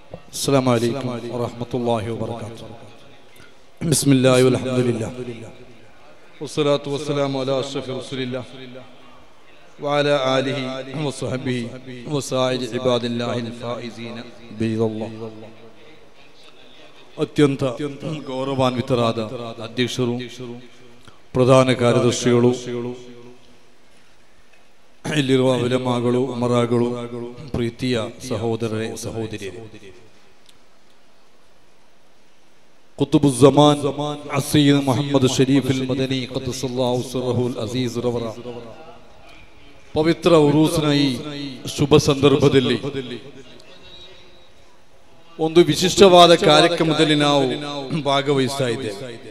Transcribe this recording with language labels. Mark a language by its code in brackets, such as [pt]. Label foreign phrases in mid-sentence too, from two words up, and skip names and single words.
[ar] السلام عليكم ورحمة الله وبركاته. بسم الله والحمد لله والصلاة والسلام على أشرف رسول الله وعلى آله وصحبه وسائر عباد الله الفائزين برضا الله. [kn] ಅತ್ಯಂತ ಗೌರವಾನ್ವಿತರಾದ ಅಧ್ಯಕ್ಷರು, ಪ್ರಧಾನ ಕಾರ್ಯದರ್ಶಿಗಳು, ಇಲ್ಲಿರುವ ಉಲಮಾಗಳು, ಉಮರಾಗಳು, ಪ್ರೀತಿಯ ಸಹೋದರರೇ ಸಹೋದರಿಯರೇ, ಕುತುಬುಜ್ಜಮಾನ್ ಸಯ್ಯದ್ ಮೊಹಮ್ಮದ್ ಶರೀಫ್ ಅಲ್ ಮದನಿ [ar] قدس الله سره العزيز [kn] ರವರ ಪವಿತ್ರ ಉರೂಸ್ನ ಈ ಶುಭ ಸಂದರ್ಭದಲ್ಲಿ ಒಂದು ವಿಶಿಷ್ಟವಾದ ಕಾರ್ಯಕ್ರಮದಲ್ಲಿ ನಾವು ಭಾಗವಹಿಸ್ತಾ ಇದ್ದೇವೆ.